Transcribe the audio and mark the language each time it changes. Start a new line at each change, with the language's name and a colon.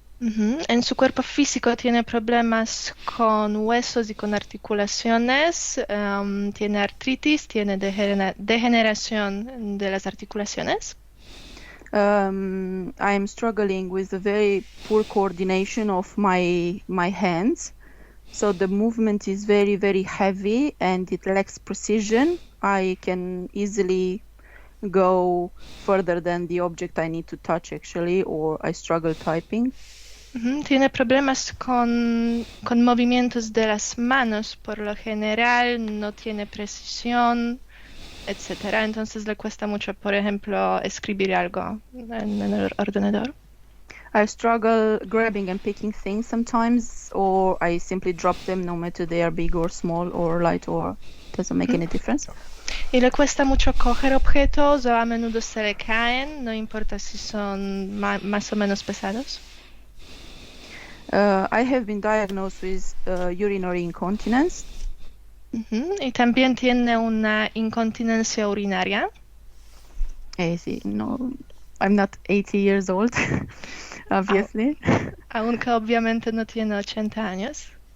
Spanish: En su cuerpo físico tiene problemas con huesos y con articulaciones, tiene artritis, tiene degeneración de las articulaciones.
English: I am struggling with a very poor coordination of my hands. So the movement is very, very heavy and it lacks precision. I can easily go further than the object I need to touch actually, or I struggle typing.
Spanish: Tiene problemas con movimientos de las manos, por lo general no tiene precisión, etcétera. Entonces le cuesta mucho, por ejemplo, escribir algo en el ordenador.
English: I struggle grabbing and picking things sometimes, or I simply drop them no matter they are big or small or light, or doesn't make any difference.
Spanish: Y le cuesta mucho coger objetos o a menudo se le caen, no importa si son más o menos pesados.
English: I have been diagnosed with urinary incontinence.
Spanish: Y también tiene una incontinencia urinaria. Sí, no,
English: I'm not 80 years old, obviously.
Spanish: Aunque obviamente no tiene 80 años.